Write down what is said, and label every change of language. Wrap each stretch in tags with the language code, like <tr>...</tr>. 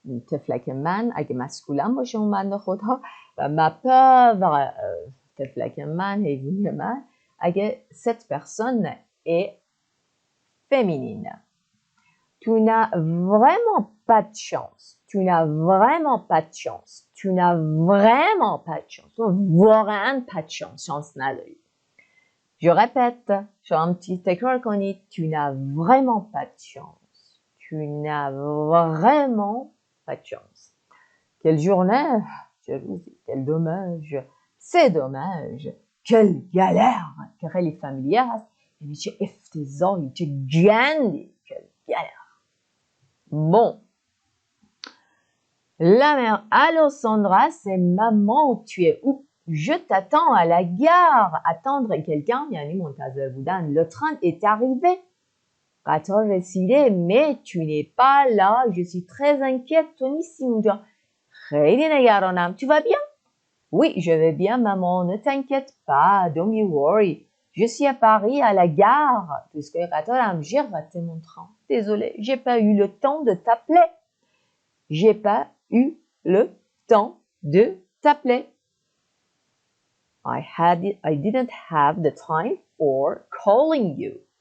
<fa>تفلک من اگه مسکولم باشه اون بنده خدا و</fa> <fr>ma pauvre</fr> <fa>تفلک من، حیوانی من اگه</fa> <fr>cette personne est féminine. Tu n'as vraiment pas de chance. Tu n'as vraiment pas de chance. Tu n'as vraiment pas de chance. واقعا pas de chance. Chance نداری. Je répète.</fr> <fa>شما تکرار کنید.</fa> <fr>Tu n'as vraiment pas de chance. Tu n'as vraiment pas de chance. Quelle journée. Quel dommage. C'est dommage. Quelle galère.</fr> <fa>که خیلی فامیلیه هست. یعنی چه افتضاحی، چه گندی،</fa> <fr>quelle galère. Bon. La mère, allô Sandra, c'est maman, tu es où? Je t'attends à la gare. Attendre quelqu'un,</fr> <fa>یعنی منتظر بودن.</fa> <fr>Le train est arrivé.</fr> <fa>قطار رسیده.</fa> <fr>Mais tu n'es pas là. Je suis très inquiète.</fr> <fa>تو نیستی اونجا. خیلی نگرانم.</fa> <fr>Tu vas bien? Oui, je vais bien, maman. Ne t'inquiète pas.</fr> <en>Don't be worried.</en> <fr>Je suis à Paris, à la gare. Puisque j'ai raté mon train. Désolée, j'ai pas eu le temps de t'appeler. J'ai pas eu le temps de t'appeler.</fr> <en>I didn't have the time for calling you.</en>